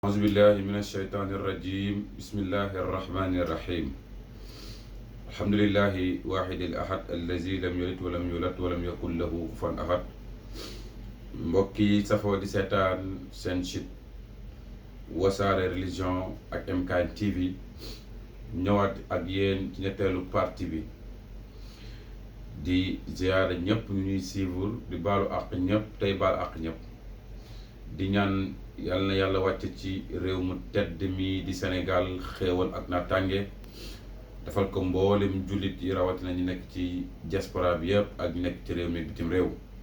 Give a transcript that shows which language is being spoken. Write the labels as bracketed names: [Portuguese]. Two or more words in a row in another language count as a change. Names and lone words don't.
[Arabic] أعوذ بالله من الشيطان الرجيم بسم الله الرحمن الرحيم الحمد لله واحد الأحد الذي لم يلد ولم يولد ولم يكن له كفوا أحد [Wolof] mbokk yi safoo di seetaan seen site wasaare religion ak MKN TV ñëwaat ak yéen ci ñetteelu partie bi di ziyaara ñëpp ñu ñuy suivre di baalu àq ñëpp tey baal àq ñëpp di ñaan yàlla na yàlla wàcc ci réew mu tedd mi di Sénégal xéewal ak naataange defal ko mboolem jullit yi rawatina ñu nekk ci diaspora bi yëpp ak ñu nekk ci réew mi bitim réew